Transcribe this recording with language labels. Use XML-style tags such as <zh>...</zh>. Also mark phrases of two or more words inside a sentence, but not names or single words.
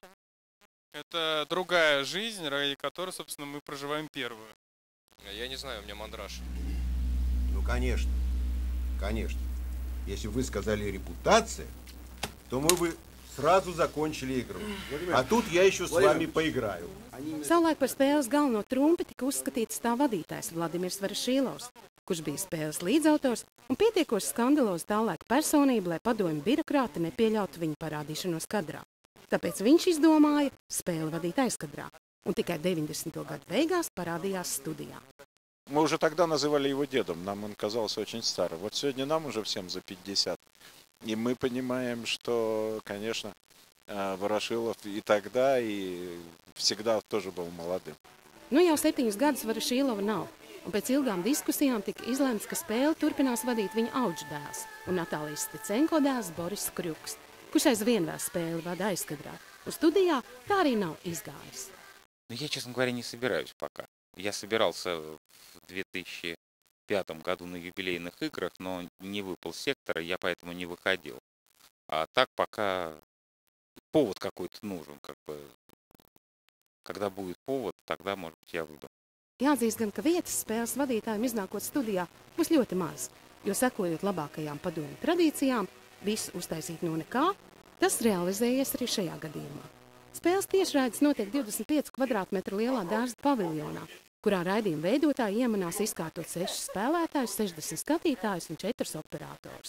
<ru>Это другая жизнь, ради которой, собственно, мы проживаем первую. Я не знаю, у меня мандраж. Ну, конечно. Конечно. Если бы вы сказали репутация, то мы бы sразу закончили игru. А тут я еще с вами поиграю.</ru> <lv>Savulaik par spēles galveno trumpi tika uzskatīts tā vadītājs Vladimirs Varašīlovs, kurš bija spēles līdzautors un pietiekoši skandalos tā laika personība, lai padomju birokrāti nepieļautu viņu parādīšanos kadrā. Tāpēc viņš izdomāja spēli vadīt aizkadrā, un tikai 90. gadu beigās parādījās studijā.</lv> <ru>Мы уже тогда называли его дедом, нам он казался очень старым. Вот сегодня нам уже всем за 50. И мы понимаем, что, конечно, Ворошилов и тогда, и всегда тоже был молодым.</ru> <lv>Nu jau 7 gadus Varašīlova nav, un pēc ilgām diskusijām tika izlemts, ka spēli turpinās vadīt viņa audždēls un Natālijas Sticenko dēls Boris Krjuks, kurš aizvien vēl spēli vada aizkadrā. Un studijā tā arī nav izgājis.</lv> <ru>Ну, я, честно говоря, не собираюсь пока. Я собирался в 2005 году на юбилейных играх, но не выпал с сектора, я поэтому не выходил. А так пока повод какой-то нужен, как бы. Когда будет повод, тогда, может быть, я выйду.</ru> <lv>Jāatzīst gan, ka vietas spēles vadītājiem iznākot studijā būs ļoti maz, jo sekojot labākajām padomju tradīcijām, visu uztaisīt no nekā, tas realizējies arī šajā gadījumā. Spēles tiešraides notiek 25 kvadrātmetru lielā dārza paviljonā, kurā raidījuma veidotāji iemanās izkārtot 6 spēlētājus, 60 skatītājus un 4 operators.</lv>